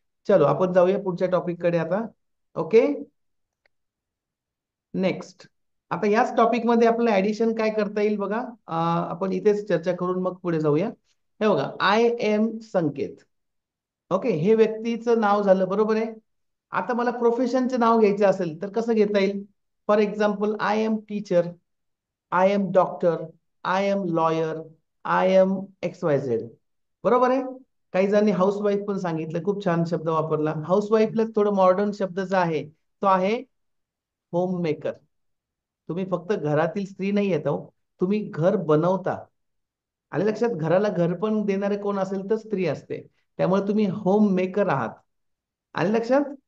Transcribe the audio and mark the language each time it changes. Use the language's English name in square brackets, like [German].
[Marathi] चलो, आपण जाऊया पुढच्या टॉपिक कडे आता. Okay, next. आता याच टॉपिक मध्ये आपल्याला ऍडिशन काय करता येईल बघा. आपण इथेच चर्चा करून मग पुढे जाऊया. हे बघा, [English] I am Sanket. [Marathi] ओके, हे व्यक्तीचं नाव झालं, बरोबर आहे. आता मला प्रोफेशनचे नाव घ्यायचे असेल तर कसं घेता येईल? [English] For example, I am teacher, I am doctor, I am lawyer, I am XYZ. [Marathi] बरोबर आहे. काही जणांनी हाऊसवाईफ पण सांगितलं, खूप छान शब्द वापरला. हाऊसवाईफला थोडं मॉडर्न शब्द जो आहे तो आहे होम मेकर. तुम्ही फक्त घरातील स्त्री नाही येत, तुम्ही घर बनवता. आले लक्षात? घराला घर पण देणारे कोण असेल तर स्त्री असते. त्यामुळे तुम्ही होम मेकर आहात. आले लक्षात?